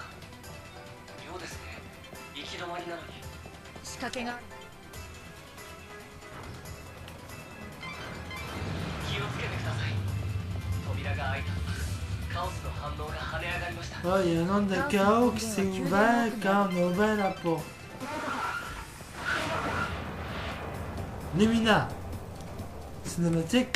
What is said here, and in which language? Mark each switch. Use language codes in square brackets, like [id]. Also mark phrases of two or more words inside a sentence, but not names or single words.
[ja] 妙ですね。行き止まりなのに。仕掛けがある。気をつけてください。扉が開いた。カオスの反応が跳ね上がりました。 [fr] Ah, il y a un nombre de chaos qui s'est ouvert quand on a ouvert la porte. Lumina. Cinématique.